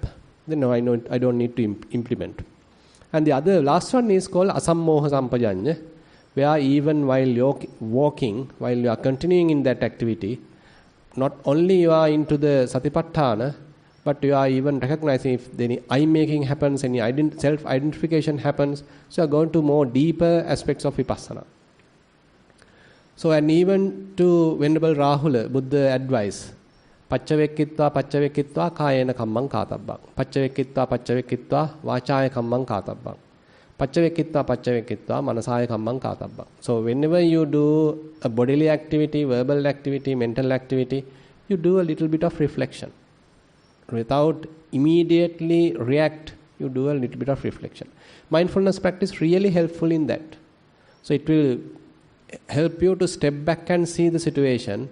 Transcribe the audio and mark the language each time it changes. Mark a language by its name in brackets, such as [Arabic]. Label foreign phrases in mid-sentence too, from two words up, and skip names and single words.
[English] Then no, I don't need to implement. And the last one is called [Pali] Asammoha Sampajanya, [English] where even while you're walking, while you are continuing in that activity, not only you are into the Satipatthana, but you are even recognizing if any eye-making happens, any self-identification happens. So you are going to more deeper aspects of Vipassana. So, and even to Venerable Rahula, Buddha advice, [Pali] Paccavekkitva kayena kammang katabbang. Paccavekkitva vachaya kammang katabbang. Paccavekkitva manasaya kammang katabbang. [English] So whenever you do a bodily activity, verbal activity, mental activity, you do a little bit of reflection. Without immediately react, you do a little bit of reflection. Mindfulness practice really helpful in that. So it will help you to step back and see the situation.